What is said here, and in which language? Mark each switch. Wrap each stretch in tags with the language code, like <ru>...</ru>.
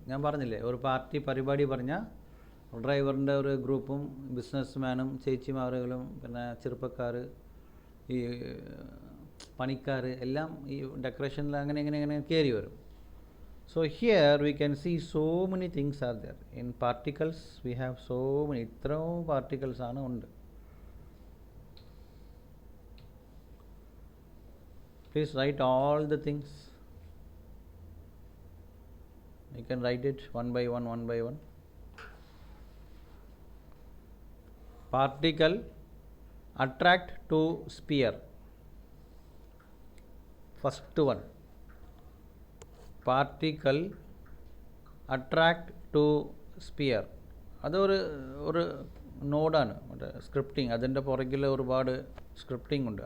<ml>ഞാൻ പറഞ്ഞില്ലേ, ഒരു പാർട്ടി പരിപാടി പറഞ്ഞാൽ ഡ്രൈവറിൻ്റെ ഒരു ഗ്രൂപ്പും ബിസിനസ്മാനും ചേച്ചിമാറുകളും പിന്നെ ചെറുപ്പക്കാർ, ഈ പണിക്കാർ എല്ലാം ഈ ഡെക്കറേഷനിൽ അങ്ങനെ കയറി വരും.</ml> <en>So here we can see so many things are there. In particles we have so many,</en> <ml>ഇത്രയും പാർട്ടിക്കിൾസ് ആണ് ഉണ്ട്.</ml> <en>Please write all the things. You can write it one by one. Particle attract to sphere. First one, particle attract to sphere.</en> <ml>അതൊരു നോഡാണ്. മറ്റേ scripting, അതിൻ്റെ പുറകിൽ ഒരുപാട് scripting ഉണ്ട്.</ml>